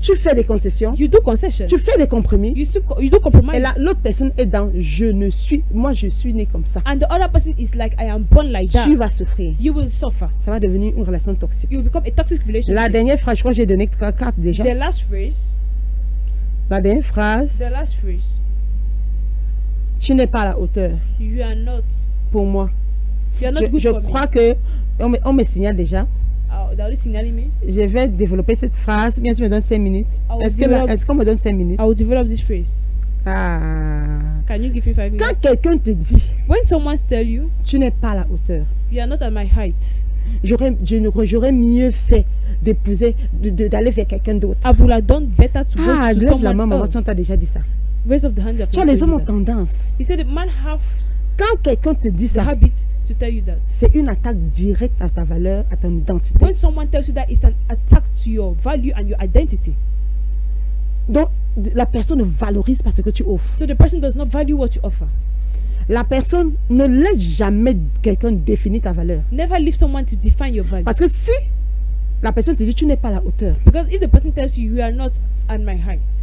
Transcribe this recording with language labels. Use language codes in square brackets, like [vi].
[fr] tu fais des concessions, [en] you do concessions. [fr] tu fais des compromis, [en] You do compromise. [fr] et là l'autre personne est dans moi je suis né comme ça. [en] And the other person is like, I am born like that. [fr] Tu vas souffrir. [en] You will suffer. [fr] Ça va devenir une relation toxique. [en] You will become a toxic relationship. [fr] La dernière phrase, je crois que j'ai donné 4 déjà. [en] The last phrase. [fr] La dernière phrase, [en] The last phrase. [fr] tu n'es pas à la hauteur [en] You are not. [fr] pour moi. [en] You are not good [fr] Je [en] for [fr] crois [en] me. [fr] que on me signale déjà. [en] They're already signaling me. [fr] Je vais développer cette phrase. Bien sûr, me donne 5 minutes. [en] will [fr] Est-ce [en] develop- [fr] qu'on me donne 5 minutes? [en] I will develop this phrase. Ah. Can you give me 5 [fr] Quand [en] minutes? [fr] quelqu'un te dit, [en] When someone tell you, [fr] tu n'es pas à la hauteur, [en] you are not at my height, [fr] j'aurais mieux fait d'épouser, d'aller vers quelqu'un d'autre. [en] I would have done better to [fr] Ah, [en] go to [fr] lève la main, [en] someone [fr] maman, [en] else. [fr] si on t'a déjà dit ça. [en] Raise up the hand if [fr] Tu vois, [en] I [fr] les [en] tell [fr] hommes [en] you [fr] ont [en] that. [fr] tendance. [en] He said the man have [fr] Quand quelqu'un te dit [en] the [fr] ça, [en] habit to tell you that. [fr] c'est une attaque directe à ta valeur, à ton identité. [en] When someone tells you that, it's an attack to your value and your identity. [fr] Donc, la personne ne valorise pas ce que tu offres. [en] So the person does not value what you offer. [fr] La personne ne laisse jamais quelqu'un définir ta valeur. [en] Never leave someone to define your value. [fr] Parce que si la personne te dit tu n'es pas à la hauteur [en] Because if the person tells you you are not at my height,